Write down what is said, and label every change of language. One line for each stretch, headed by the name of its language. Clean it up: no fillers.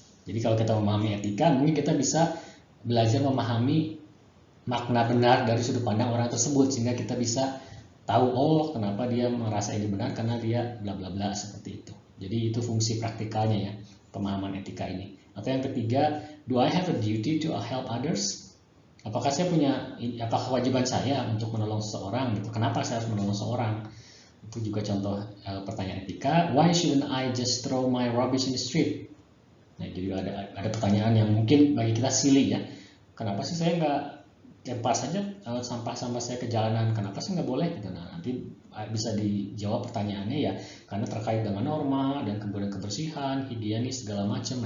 Indonesian: Jadi kalau kita memahami etika, mungkin kita bisa belajar memahami makna benar dari sudut pandang orang tersebut, sehingga kita bisa tahu, oh kenapa dia merasa ini benar karena dia bla bla bla, seperti itu. Jadi itu fungsi praktikalnya ya, pemahaman etika ini. Atau yang ketiga,
English: do I have a duty to help others?
Indonesian: Apakah kewajiban saya untuk menolong seseorang gitu? Kenapa saya harus menolong seseorang? Itu juga contoh pertanyaan etika.
English: Why shouldn't I just throw my rubbish in the street?
Indonesian: Nah, jadi ada pertanyaan yang mungkin bagi kita silly ya. Kenapa sih saya nggak lempar saja sampah-sampah saya ke jalanan? Kenapa sih nggak boleh? Gitu. Nah, nanti bisa dijawab pertanyaannya ya, karena terkait dengan norma dan kemudian kebersihan, higienis segala macam.